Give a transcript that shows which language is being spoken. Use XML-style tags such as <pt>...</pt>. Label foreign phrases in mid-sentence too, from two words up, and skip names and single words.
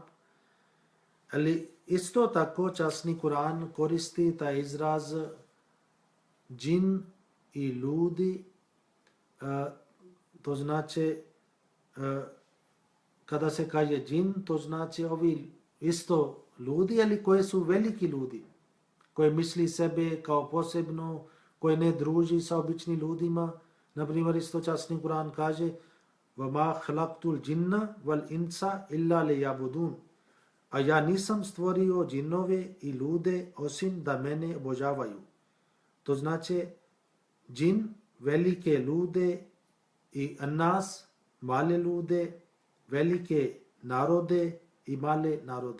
<bs>Ali isto tako časni Kur'an koristi taj izraz džin i ljudi, to znači kada se kaže džin, to znači ovi isto ljudi, ali koji su veliki ljudi, koji misli sebe kao posebno, koji ne druži sa običnim ljudima. Naprimjer, isto časni Kur'an kaže</bs> <ar>وَمَا خَلَقْتُ الْجِنَّ وَالْإِنْسَ إِلَّا لِيَعْبُدُونَ.</ar> <bs>A ja nisam stvorio džinove i ljude osim da mene obožavaju. To znači džin, velike ljude, i nas, male ljude, velike narode i male narode.</bs>